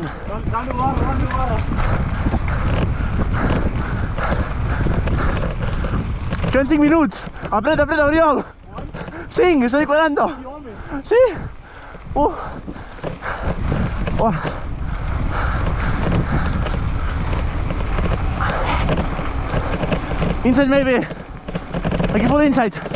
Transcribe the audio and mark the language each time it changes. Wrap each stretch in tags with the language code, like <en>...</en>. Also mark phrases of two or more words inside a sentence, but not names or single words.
<es>Dame barra.</es> <ca>Queden 5 minuts. Apreta, Oriol. 5,</ca> <es>estoy cuadrando. Sí.</es> <en>Oh. Inside maybe. Aquí full inside.</en>